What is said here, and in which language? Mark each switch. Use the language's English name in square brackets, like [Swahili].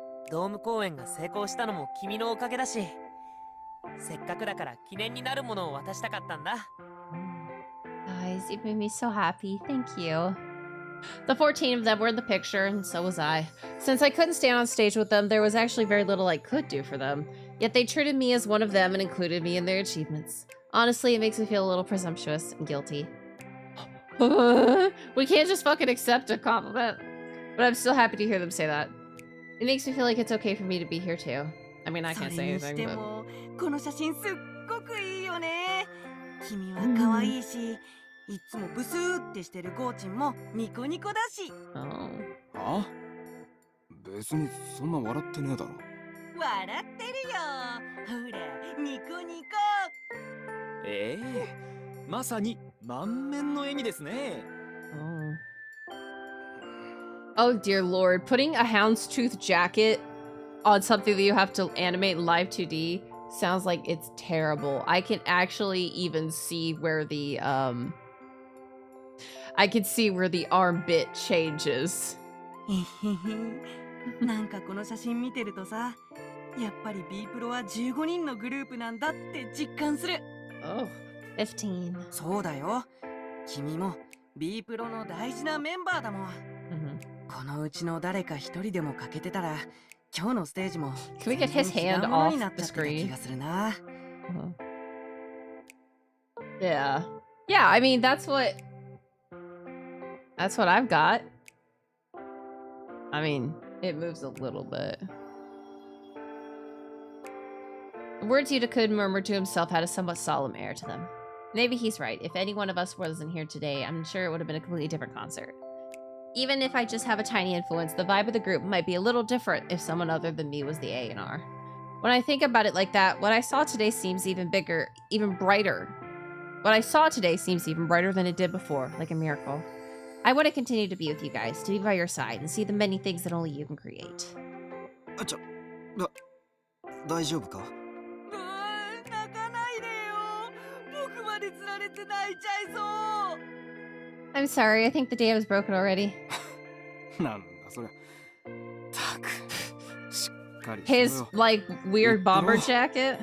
[Japanese] ドーム公演が成功したのも君のおかげだし、せっかくだから記念になるものを渡したかったんだ。 [English] Guys, you made me so happy. Thank you. The 14 of them were in the picture, and so was I. Since I couldn't stand on stage with them, there was actually very little I could do for them. Yet they treated me as one of them and included me in their achievements. Honestly, it makes me feel a little presumptuous and guilty. We can't just fucking accept a compliment. But I'm still happy to hear them say that. It makes me feel like it's okay for me to be here too. I mean, I can't say anything, but... [Japanese] この写真すっごくいいよね。君は可愛いし、いつもブスーってしてるゴーチンもニコニコだし。あ？別にそんな笑ってねえだろ。笑ってるよ。ほら、ニコニコ。まさに満面の笑みですね。 [English] Oh dear lord, putting a houndstooth jacket on something that you have to animate in live 2D sounds like it's terrible. I can actually even see where the I can see where the arm bit changes. [Japanese] なんかこの写真見てるとさ、やっぱり B プロは15人のグループなんだって実感する。 [English] Oh, 15. [Japanese] そうだよ。君も B プロの大事なメンバーだもん。このうちの誰か一人でも欠けてたら、今日のステージも [English] Can we get his hand off the screen? Yeah. Yeah, I mean, that's what I've got. I mean, it moves a little bit. The words Yuta could murmur to himself had a somewhat solemn air to them. Maybe he's right. If any one of us wasn't here today, I'm sure it would have been a completely different concert. Even if I just have a tiny influence, the vibe of the group might be a little different if someone other than me was the A&R. When I think about it like that, what I saw today seems even bigger, even brighter. What I saw today seems even brighter than it did before, like a miracle. I want to continue to be with you guys, to be by your side, and see the many things that only you can create. [Japanese] 大丈夫か？泣かないでよ。僕まで釣られて泣いちゃいそう。 [English] I'm sorry, I think the dam is broken already. [Japanese] なんだそれ。たく。しっかりしろよ。 [English] His, like, weird bomber jacket?